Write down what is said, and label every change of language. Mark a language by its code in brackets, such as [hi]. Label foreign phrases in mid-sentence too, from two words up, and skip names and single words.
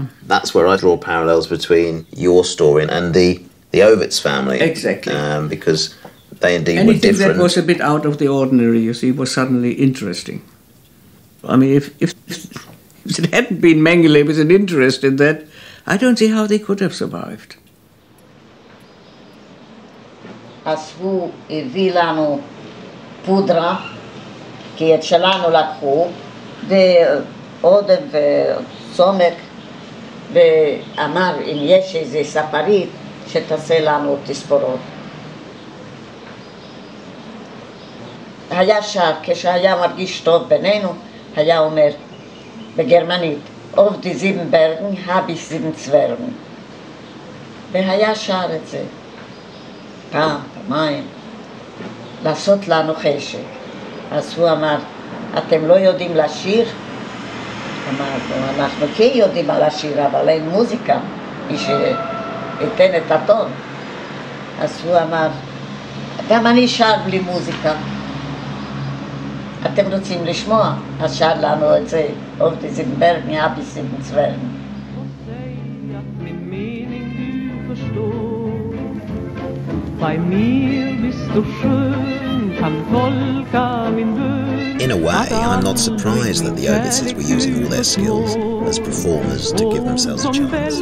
[en] That's where I draw parallels between your story and the Óvitz family. Exactly. Because they indeed Anything were different. Anything that was a bit out of the ordinary, you see, was suddenly interesting. I mean, if it hadn't been Mengele with an interest in that, I don't see how they could have survived. [he] אספו, הביא לנו פודרה, כי את שלנו לקחו, ועודף וסומק, ואמר אם יש איזה ספרית שתעשה לנו תספורות. היה שר, כשהיה מרגיש טוב בינינו, היה אומר בגרמנית, [de] auf die 7 Bergen habe ich 7 Zwergen. [he] והיה שר את זה. פעם, פעמיים, לעשות לנו חשק. אז הוא אמר, אתם לא יודעים לשיר? אמרנו, אנחנו כן יודעים לשיר, אבל אין מוזיקה, מי שייתן את הטון. אז הוא אמר, גם אני שר בלי מוזיקה. אתם רוצים לשמוע? אז שר לנו את זה, [de] auf diesem Berg, habe ich 7 Zwergen. [en] In a way, I'm not surprised that the Óvidzes were using all their skills as performers to give themselves a chance.